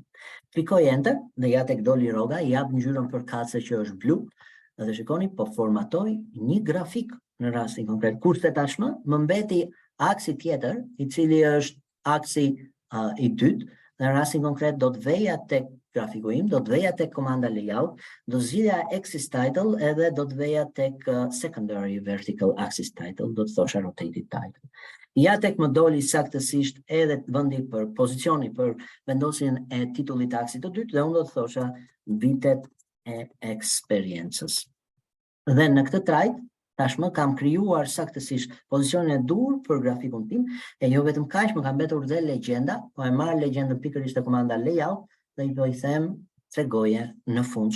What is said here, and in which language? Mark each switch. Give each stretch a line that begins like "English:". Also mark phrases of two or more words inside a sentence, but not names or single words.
Albanian: Klikoj enter dhe ja tek doli Roga, jap ngjyrën përkatëse që është blu dhe shikoni po formatoj një grafik në rastin konkret. Kurse tashmë më mbeti aksi tjetër, I cili është aksi I dytë, dhe në rastin konkret do të veja tek grafiku im, do të veja tek komanda layout, do zgjidhja
English: axis title
Albanian: edhe do të veja tek
English: secondary vertical axis title,
Albanian: do të thosha
English: rotated title.
Albanian: Ja tek më doli saktësisht edhe vendi për pozicioni për vendosjen e titullit të aksit të dytë dhe unë do të thosha vitet e eksperiencës. Dhe në këtë trajt tashmë kam krijuar saktësisht pozicionin e dur për grafikun tim, e jo vetëm kaq, më ka mbetur dhe legjenda, po e marr legjendën pikërisht te komanda layout dhe I do I them tregoje në fund.